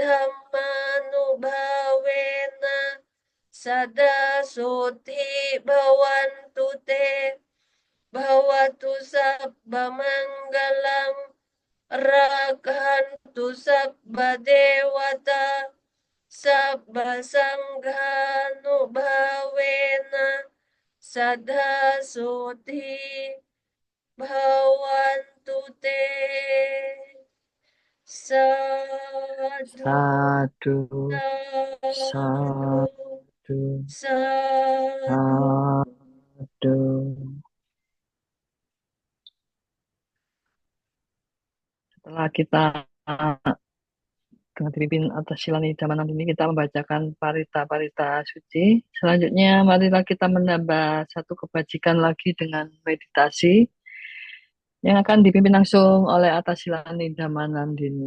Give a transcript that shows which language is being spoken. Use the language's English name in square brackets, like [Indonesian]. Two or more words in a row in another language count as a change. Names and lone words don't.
[Pali] dhammanubhavena sada suti bhavantu te bhavatu sabba manggalang rakhantu sabba dewata sabba sanghanubhavena sada suti bhavantu te. Sadu, Sadu, sadu, sadu, sadu. sadu. [Indonesian] Setelah kita dengan dipimpin atas sila nidamanan ini, kita membacakan parita-parita suci. Selanjutnya, marilah kita menambah satu kebajikan lagi dengan meditasi yang akan dipimpin langsung oleh atas sila nidamanan ini.